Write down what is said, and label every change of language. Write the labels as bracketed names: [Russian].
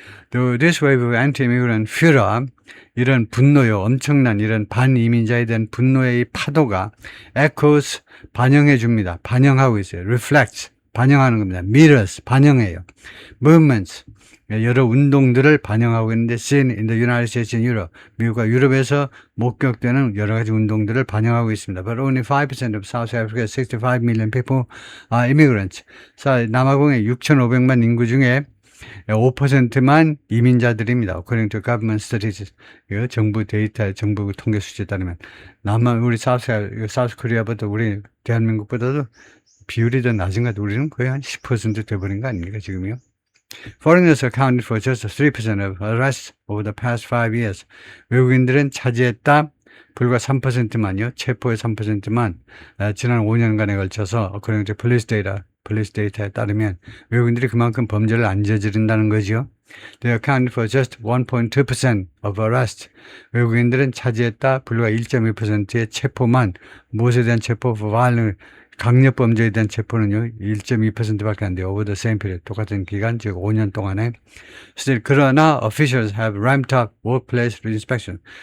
[English] This wave of anti-immigrant furor, [Korean] 이런 분노요, 엄청난 이런 반이민자에 대한 분노의 이 파도가 [English] echoes, [Korean] 반영해 줍니다. 반영하고 있어요. reflects, 반영하는 겁니다. mirrors, 반영해요. movements, 여러 운동들을 반영하고 있는데 [English] seen in the United States and Europe, [Korean] 미국과 유럽에서 목격되는 여러 가지 운동들을 반영하고 있습니다. [English] But only 5% of South Africa's 65 million people are immigrants. [Korean] 남아공의 6,500만 인구 중에 5%만 이민자들입니다. [English] According to government statistics. [Korean] 정부 데이터, 정부 통계 수치에 따르면. 우리 사우스 코리아보다 우리 대한민국보다도 비율이 더 낮은 것 같아요. 우리는 거의 한 10% 돼버린 거 아닙니까, 지금요? [English] Foreigners accounted for just 3% of arrests over the past 5 years. [Korean] 외국인들은 차지했다 불과 3%만요. 체포의 3%만 지난 5년간에 걸쳐서 [English] according to police data [Korean] 에 따르면 외국인들이 그만큼 범죄를 안 저지른다는 거죠. [English] They accounted for just 1.2% of arrests. [Korean] 외국인들은 차지했다 불과 1.2%의 체포만. 무엇에 대한 체포? [English] violent, [Korean] 강력범죄에 대한 체포는요 1.2%밖에 안 돼요. [English] Over the same period. [Korean] 똑같은 기간, 즉 5년 동안에. [English] Still, [Korean] 그러나 [English] officials have ramped up workplace inspection.